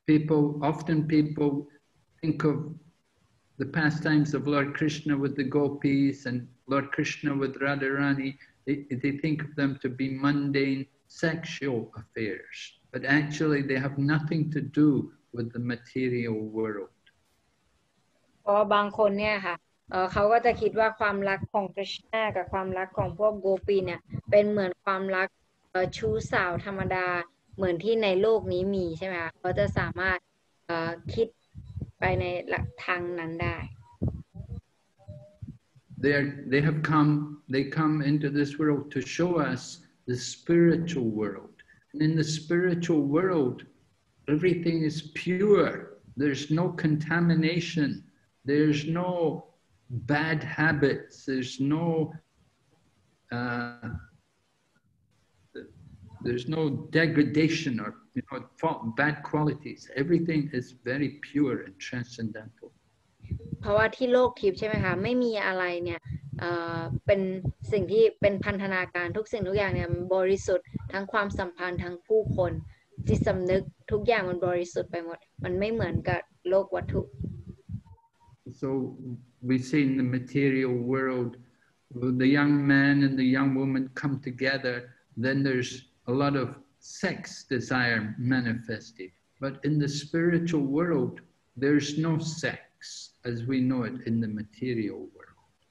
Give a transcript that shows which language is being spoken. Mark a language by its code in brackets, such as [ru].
[en] Often people think of the pastimes of Lord Krishna with the gopis and Lord Krishna with Radharani. They think of them to be mundane sexual affairs, but actually they have nothing to do with the material world. [th] เพราะบางคนเนี่ยค่ะเขาก็จะคิดว่าความรักของกฤษณากับความรักของพวกโกปีเนี่ยเป็นเหมือนความรักชู้สาวธรรมดาเหมือนที่ในโลกนี้มีใช่ไหมคะเขาจะสามารถคิดไปในทางนั้นได้ [en] They come into this world to show us the spiritual world. And in the spiritual world, everything is pure. There's no contamination. There's no bad habits. There's no degradation or bad qualities. Everything is very pure and transcendental. [th] เพราะว่าที่โลกทิพย์ใช่ไหมคะไม่มีอะไรเนี่ยเป็นสิ่งที่เป็นพันธนาการทุกสิ่งทุกอย่างเนี่ยบริสุทธิ์ทั้งความสัมพันธ์ทั้งผู้คนจิตสำนึกทุกอย่างมันบริสุทธิ์ไปหมดมันไม่เหมือนกับโลกวัตถุ [en] So we see in the material world, the young man and the young woman come together, then there's a lot of sex desire manifested. But in the spiritual world, there's no sex as we know it in the material world.